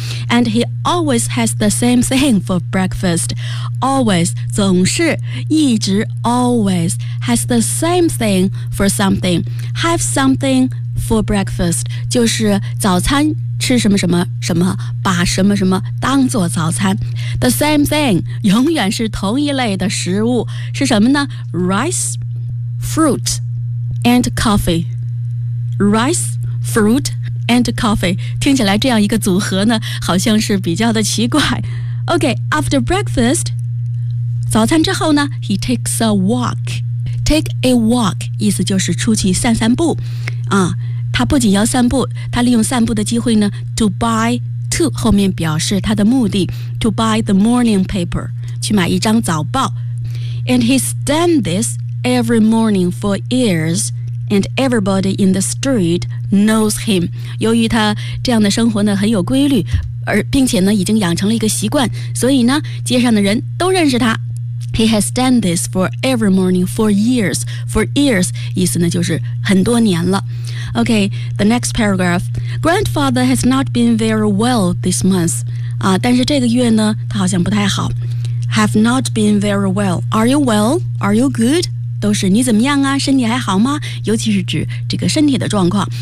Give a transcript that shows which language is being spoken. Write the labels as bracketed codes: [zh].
[en] And he always has the same thing for breakfast. Always, [zh] 总是，一直 [en] always has the same thing for something. Have something for breakfast. [zh] 就是早餐吃什么什么什么，把什么什么当做早餐。 [en] The same thing, [zh] 永远是同一类的食物，是什么呢？ [en] Rice, fruit, and coffee. Rice, fruit,and coffee [zh] 听起来这样一个组合呢，好像是比较的奇怪。 [en] OK, after breakfast [zh] 早餐之后呢， [en] He takes a walk. Take a walk [zh] 意思就是出去散散步啊。他不仅要散步，他利用散步的机会呢， To 后面表示他的目的， [en] To buy the morning paper [zh] 去买一张早报。 [en] And he's done this every morning for yearsAnd everybody in the street knows him. [zh] 由于他这样的生活呢很有规律，而并且呢已经养成了一个习惯，所以呢街上的人都认识他。 [en] He has done this for every morning for years. For years [zh] 意思呢就是很多年了。 [en] Okay, the next paragraph. Grandfather has not been very well this month. [zh] 啊，但是这个月呢他好像不太好。 [en] Have not been very well. Are you well? Are you good? [zh] 都是你怎么样啊，身体还好吗，尤其是指这个身体的状况。